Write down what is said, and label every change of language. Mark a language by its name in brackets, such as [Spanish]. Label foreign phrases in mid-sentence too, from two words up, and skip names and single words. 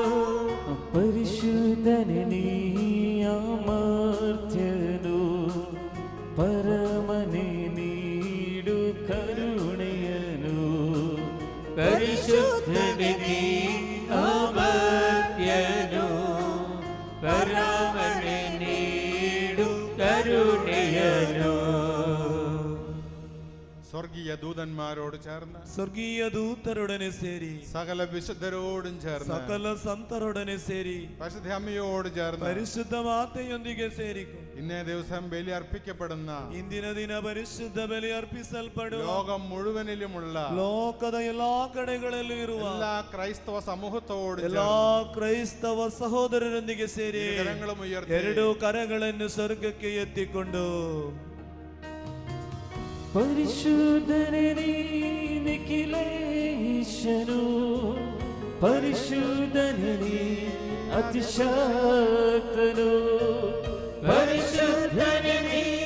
[Kannada] ಪರಿಶುದ್ಧನೇ ಅಮರ್ತ್ಯನು, ಪರಮನೆ ನೀಡು ಕರುಣೆಯನು. ಪರಿಶುದ್ಧನೇ ಅಮರ್ತ್ಯನು, ಪರಮನೆ ನೀಡು ಕರುಣೆಯನು. [Malayalam] സ്വർഗീയ ദൂതന്മാരോട് ചേർന്ന്, [Kannada] ಸ್ವರ್ಗೀಯ ದೂತರೊಡನೆ ಸೇರಿ, [Malayalam] സകല വിശുദ്ധരോടും ചേർന്ന്, [Kannada] ಸಕಲ ಸಂತರೊಡನೆ ಸೇರಿ, [Malayalam] പരിശുദ്ധ അമ്മയോട് ചേർന്ന്, [Kannada] ಪರಿಶುದ್ಧ ಮಾತೆಯೊಂದಿಗೆ ಸೇರಿಕೊ. [Malayalam] ഇന്നേ ദിവസം ബലി അർപ്പിക്കപ്പെടുന്ന [Kannada] ಇಂದಿನ ದಿನ ಪರಿಶುದ್ಧ ಬಲಿ ಅರ್ಪಿಸಲ್ಪಡುವ [Malayalam] ലോകം മുഴുവനിലുമുള്ള [Kannada] ಲೋಕದ ಎಲ್ಲಾ ಕಡೆಗಳಲ್ಲೂ ಇರುವ [Malayalam] എല്ലാ ക്രൈസ്തവ സമൂഹത്തോട് [Kannada] ಎಲ್ಲಾ ಕ್ರೈಸ್ತವ ಸಹೋದರರೊಂದಿಗೆ ಸೇರಿ [Malayalam] കരങ്ങളും ഉയർത്തി [Kannada] ಎರಡು ಕರಗಳನ್ನು ಸ್ವರ್ಗಕ್ಕೆ ಎತ್ತಿಕೊಂಡು, ಪರಿಶುದ್ಧನೇ ನಿಖಿಲೇಶನು, ಪರಿಶುದ್ಧನೇ ನೀ ಅತಿಶಕ್ತನು, ಪರಿಶುದ್ಧನೇ ನೀ